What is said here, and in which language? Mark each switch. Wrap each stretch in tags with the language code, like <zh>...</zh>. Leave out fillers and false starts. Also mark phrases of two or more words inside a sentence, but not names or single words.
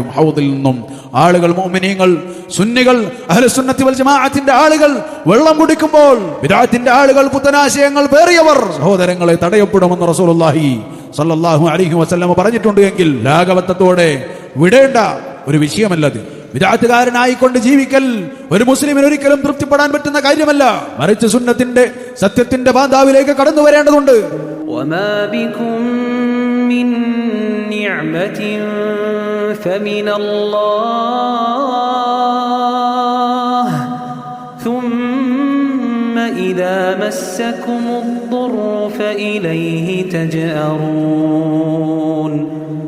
<ml>ഹൗദിൽ നിന്നും ആളുകൾ, മുഅ്മിനീങ്ങൾ, സുന്നികൾ,</ml> <ar>أهل السنة والجماعة</ar> <ml>ആളുകൾ വെള്ളം കുടിക്കുമ്പോൾ ബിദ്അത്തിന്റെ ആളുകൾ, പുത്തനാശയങ്ങൾ പേറിയവർ, സഹോദരങ്ങളെ, തടയപ്പെടുമെന്ന്</ml> <ar>رسول الله صلى الله عليه وسلم</ar> <ml>പറഞ്ഞിട്ടുണ്ട്. എങ്കിൽ ലാഘവത്തോടെ വിടേണ്ട ഒരു വിഷയമല്ലത്. ബിദ്അത്തുകാരനായിക്കൊണ്ട് ജീവിക്കൽ ഒരു മുസ്ലിമിന് ഒരിക്കലും തൃപ്തിപ്പെടാൻ പറ്റുന്ന കാര്യമല്ല. മറിച്ച് സുന്നത്തിന്റെ, സത്യത്തിന്റെ പാന്താവിലേക്ക് കടന്നു വരേണ്ടതുണ്ട്.</ml> <ar>وما بكم من نعمة فمن الله ثم إذا مسكم الضر فإليه تجأرون.</ar>